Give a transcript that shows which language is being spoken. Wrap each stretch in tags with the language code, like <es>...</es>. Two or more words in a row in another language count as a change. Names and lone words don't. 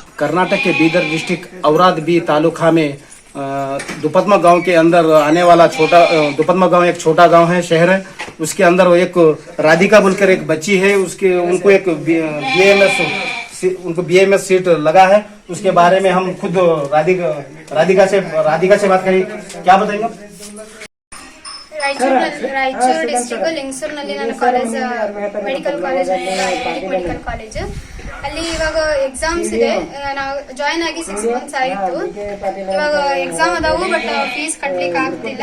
<hi>कर्नाटक के बीदर डिस्ट्रिक्ट औरादबी तालुका में दुपदमा गांव के अंदर आने वाला दुपदमा गांव एक छोटा गांव है, शहर है। उसके अंदर वो एक राधिका बोलकर एक बच्ची है, उनको एक बीएमएस सीट लगा है। उसके बारे में हम खुद राधिका से बात करें। क्या बताएंगे?</hi> <kn>ರಾಯಚೂರು ಡಿಸ್ಟ್ರಿಕ್ಟ್ ಲಿಂಗಸೂರಿನಲ್ಲಿ ನನ್ನ ಕಾಲೇಜ್ ಮೆಡಿಕಲ್ ಕಾಲೇಜ್ ಮೆಡಿಕಲ್ ಕಾಲೇಜ್ ಅಲ್ಲಿ ಇವಾಗ ಎಕ್ಸಾಮ್ಸ್ ಇದೆ. ನಾವು ಜಾಯಿನ್ ಆಗಿ 6 ಮಂತ್ಸ್ ಆಯಿತು. ಇವಾಗ ಎಕ್ಸಾಮ್ ಅದಾವು, ಬಟ್ ಫೀಸ್ ಕಟ್ಲಿಕ್ಕೆ ಆಗ್ತಿಲ್ಲ.</kn>